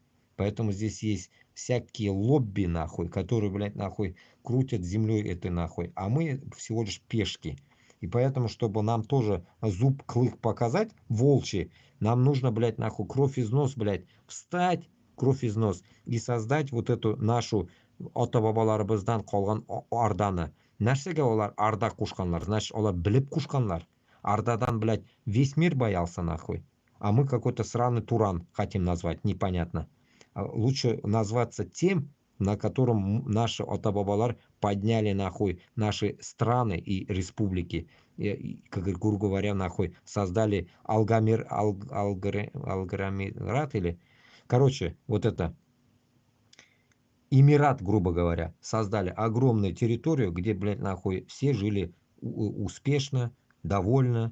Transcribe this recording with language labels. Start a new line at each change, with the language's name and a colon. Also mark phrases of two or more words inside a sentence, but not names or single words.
Russian: Поэтому здесь есть всякие лобби, нахуй, которые, блядь, нахуй крутят землей этой нахуй. А мы всего лишь пешки. И поэтому, чтобы нам тоже зуб, клык показать, волчий, нам нужно, блядь, нахуй, кровь из нос, блядь, встать, кровь из нос, и создать вот эту нашу
Kazakh: ата бабаларыбыздан қалған арданы. Нәрсеге олар арда кушканлар? Значит, олар біліп кушканлар. Ардадан,
Russian: блядь, весь мир боялся, нахуй. А мы какой-то сраный Туран хотим назвать, непонятно. Лучше назваться тем, на котором наши ата-бабалар подняли, нахуй, наши страны и республики. И, как грубо говоря, нахуй, создали Алгамират или... Короче, вот это... Эмират, грубо говоря, создали огромную территорию, где, блядь, нахуй, все жили успешно, довольно.